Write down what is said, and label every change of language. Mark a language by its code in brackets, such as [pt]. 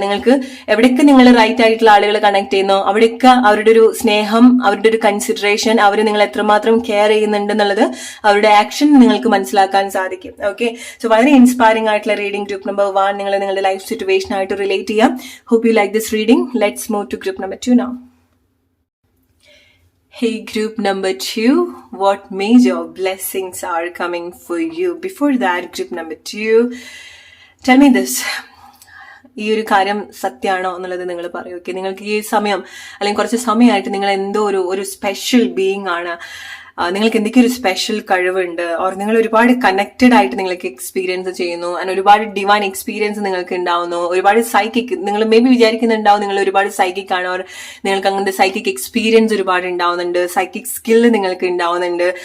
[ml] നിങ്ങൾക്ക് എവിടെയൊക്കെ നിങ്ങൾ റൈറ്റ് ആയിട്ടുള്ള ആളുകൾ കണക്ട് ചെയ്യുന്നോ അവിടെയൊക്കെ അവരുടെ ഒരു സ്നേഹം, അവരുടെ ഒരു കൺസിഡറേഷൻ, അവർ നിങ്ങൾ എത്രമാത്രം കെയർ ചെയ്യുന്നുണ്ട് എന്നുള്ളത് അവരുടെ ആക്ഷൻ നിങ്ങൾക്ക് മനസ്സിലാക്കാൻ സാധിക്കും. ഓക്കെ, സോ വളരെ ഇൻസ്പയറിംഗ് ആയിട്ടുള്ള റീഡിംഗ് ഗ്രൂപ്പ് നമ്പർ 1 നിങ്ങൾ നിങ്ങളുടെ ലൈഫ് സിറ്റുവേഷൻ ആയിട്ട് റിലേറ്റ് ചെയ്യാം. [en] Hope you like this reading. Let's move to group number 2 now. Hey, group number 2, what major blessings are coming for you? Before that, group number 2, tell me this. [ml] ഈ ഒരു കാര്യം സത്യമാണോ എന്നുള്ളത് നിങ്ങൾ പറയൂ. Okay, നിങ്ങൾക്ക് ഈ സമയം അല്ലെങ്കിൽ കുറച്ച് സമയമായിട്ട് നിങ്ങൾ എന്തോ ഒരു സ്പെഷ്യൽ ബീയിങ് ആണ്, നിങ്ങൾക്ക് എന്തൊക്കെ ഒരു സ്പെഷ്യൽ കഴിവുണ്ട്, ഓർ നിങ്ങൾ ഒരുപാട് കണക്റ്റഡ് ആയിട്ട് നിങ്ങൾക്ക് എക്സ്പീരിയൻസ് ചെയ്യുന്നു, ആൻഡ് ഒരുപാട് ഡിവൈൻ എക്സ്പീരിയൻസ് നിങ്ങൾക്ക് ഉണ്ടാവുന്നു, ഒരുപാട് സൈക്കിക്, നിങ്ങൾ മേ ബി വിചാരിക്കുന്നുണ്ടാവും നിങ്ങൾ ഒരുപാട് സൈക്കിക് ആണ്, ഓർ നിങ്ങൾക്ക് അങ്ങനത്തെ സൈക്കിക് എക്സ്പീരിയൻസ് ഒരുപാട് ഉണ്ടാവുന്നുണ്ട്, സൈക്കിക് സ്കില്ല് നിങ്ങൾക്ക് ഉണ്ടാവുന്നുണ്ട്.